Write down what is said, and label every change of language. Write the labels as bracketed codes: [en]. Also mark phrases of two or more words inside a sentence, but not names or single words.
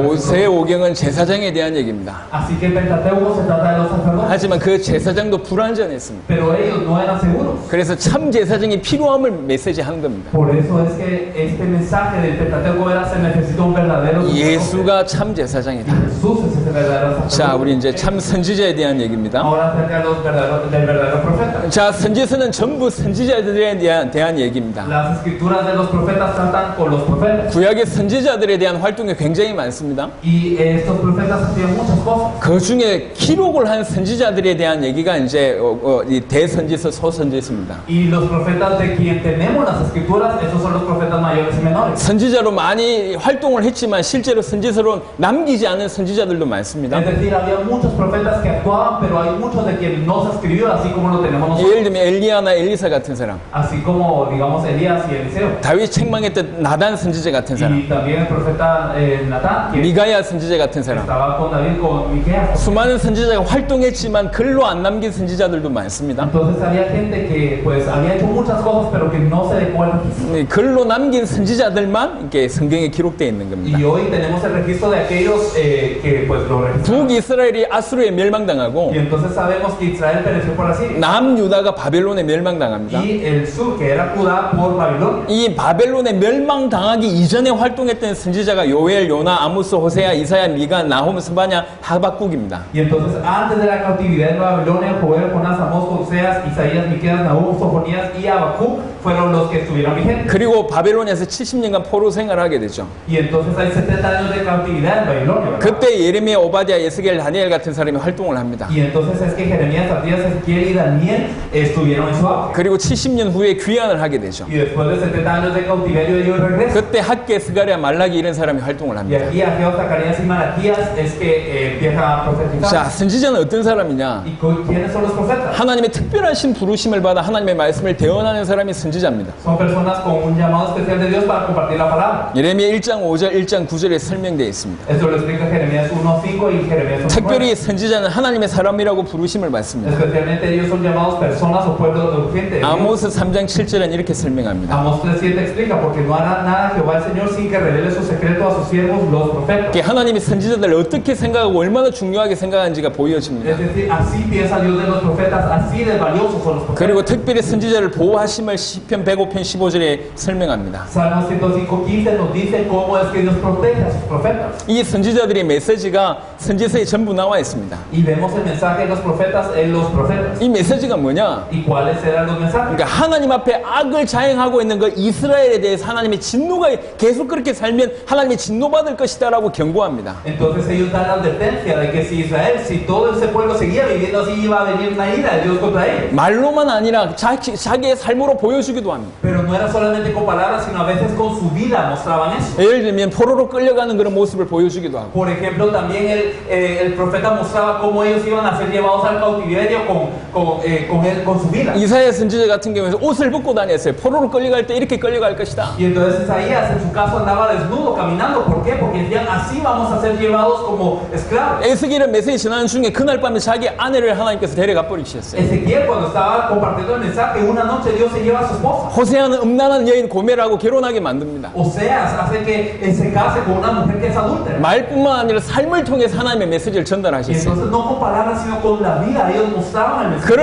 [ko] 모세오경은 제사장에 대한 얘기입니다. [es] Así que el Pentateuco se trata de los sacerdotes. [ko] 하지만 그 제사장도 불완전했습니다. [es] Pero ellos no eran seguros. [ko] 그래서 참 제사장이 필요함을 메시지하는 겁니다. [es] Por eso es que este mensaje del Pentateuco era se necesita un verdadero sacerdote. [ko] 예수가 참 제사장이다. [es] Jesús es ese verdadero sacerdote. [ko] 자, 우리 이제 참 선지자에 대한 얘기입니다. [es] Ahora acerca de los del verdadero profeta. [ko] 자, 선지서는 전부 선지자들에 대한 얘기입니다. [es] Las escrituras de los profetas tratan con los profetas. [ko] 구약의 선지자들에 대한 활동이 굉장히 많습니다. [es] Y estos profetas hacían muchas cosas. [ko] 그 중에 기록을 한 선지자들에 대한 얘기가 이제 이 대선지서, 소선지서입니다. [es] Y los profetas de quien tenemos las escrituras, esos son los profetas mayores y menores. [ko] 선지자로 많이 활동을 했지만 실제로 선지서로 남기지 않은 선지자들도 많습니다. [es] Es decir, había muchos profetas que actuaban, pero hay muchos de quienes no se escribió, así como lo tenemos nosotros. [ko] 예를 들면 엘리야나 엘리사 같은 사람, [es] Así como, digamos, Elías y Eliseo. [ko] 다윗 책망했던 나단 선지자 같은 사람, [es] Y también el profeta Natán, que [ko] 미가야 선지자 같은 사람, [es] estaba con David, con Miqueas. [ko] 수많은 선지자가 활동했지만 글로 안 남긴 선지자들도 많습니다. [es] Entonces había gente que pues había hecho muchas cosas, pero que no se dejó el registro. [ko] 글로 남긴 선지자들만 이렇게 성경에 기록되어 있는 겁니다. [es] Y hoy tenemos el registro de aquellos que pues lo registraron. [ko] 북이스라엘이 아수르에 멸망당하고 [es] Y entonces sabemos que Israel pereció por Asiria. [ko] 남유다가 바벨론에 멸망당합니다. [es] Y el sur, que era Judá, por Babilonia. [ko] 이 바벨론에 멸망당하기 이전에 활동했던 선지자가 요엘, 요나, 아모스, 호세아, 이사야, 미가, 나홈, 스바냐, 하박국입니다. [es] Y entonces antes de la cautividad en Babilonia, Joel, Jonás, Amós, Oseas, Isaías, Miqueas, Nahum, Sofonías y Habacuc fueron los que estuvieron vigentes. [ko] 그리고 바벨론에서 70년간 포로 생활하게 되죠. [es] Y entonces hay 70 años de cautividad en Babilonia, ¿verdad? [ko] 그때 예레미야, 오바댜, 예스겔, 다니엘 같은 사람이 활동을 합니다. [es] Y entonces es que Jeremías, Abdías, Ezequiel y Daniel estuvieron en su auge. [ko] 그리고 70년 후에 귀환을 하게 되죠. [es] Y después de 70 años de cautiverio ellos regresan. [ko] 그때 학계, 스가랴, 말라기 이런 사람이 활동을 [es] Y [ko] 합니다. [es] aquí Ageo, Zacarías y Malaquías es que empiezan a profetizar. [ko] 자, 선지자는 어떤 사람이냐? [es] ¿Y quiénes son los profetas? [ko] 하나님의 특별하신 부르심을 받아 하나님의 말씀을 대언하는 사람이 선지자입니다. [es] Son personas con un llamado especial de Dios para compartir la palabra. [ko] 예레미야 1장 5절, 1장 9절에 설명되어 있습니다. [es] Esto lo explica Jeremías 1:5 y Jeremías 1:9. [ko] 특별히 선지자는 하나님의 사람이라고 부르심을 받습니다. [es] Especialmente ellos son llamados personas o pueblos de urgente. [ko] 아모스 3장 7절은 이렇게 설명합니다. [es] Amós 3:7 explica, porque no hará nada Jehová el Señor sin que revele su secreto a sus siervos los profetas. [ko] 이렇게 하나님이 선지자들을 어떻게 생각하고 얼마나 중요하게 생각하는지가 보여집니다. [es] Es decir, así piensa Dios de los profetas, así de valiosos son los profetas. [ko] 그리고 특별히 선지자를 보호하심을 시편 105편 15절에 설명합니다. [es] Salmo 105:15 nos dice cómo es que Dios protege a sus profetas. [ko] 이 선지자들의 메시지가 선지서에 전부 나와 있습니다. [es] Y vemos el mensaje de los profetas en los profetas. [ko] 이 메시지가 뭐냐? [es] ¿Y cuáles eran los mensajes? [ko] 그러니까 하나님 앞에 악을 자행하고 있는 그 이스라엘에 대해서 하나님의 진노가 계속 그렇게 살면 하나님의 진노받을 것이다라고 경고합니다. [es] Entonces ellos dan la advertencia de que si Israel, si todo ese pueblo seguía viviendo así, iba a venir una ira de Dios contra ellos. [ko] 말로만 아니라 자기의 삶으로 보여주고 보여주기도 합니다. [es] Pero no era solamente con palabras, sino a veces con su vida mostraban eso. [ko] 예를 들면 포로로 끌려가는 그런 모습을 보여주기도 하고, [es] Por ejemplo, también el profeta mostraba cómo ellos iban a ser llevados al cautiverio con su vida. [ko] 이사야 선지자 같은 경우에는 옷을 벗고 다녔어요. 포로로 끌려갈 때 이렇게 끌려갈 것이다. [es] Y entonces Isaías en su caso andaba desnudo caminando. ¿Por qué? Porque decían así vamos a ser llevados como esclavos. [ko] 에스겔은 메시지 전하는 중에 그날 밤에 자기 아내를 하나님께서 데려가 버리셨어요. [es] Ezequiel cuando estaba compartiendo el mensaje, una noche Dios se lleva a su esposa. [ko] 호세아는 음란한 여인 고멜하고 결혼하게 만듭니다. [es] Oseas hace que se case con una mujer que es adúltera. [ko] 말뿐만 아니라 삶을 통해서 하나님의 메시지를 [es] Y [ko] 전달하셨어요. [es] entonces no con palabras sino con la vida ellos mostraban el mensaje.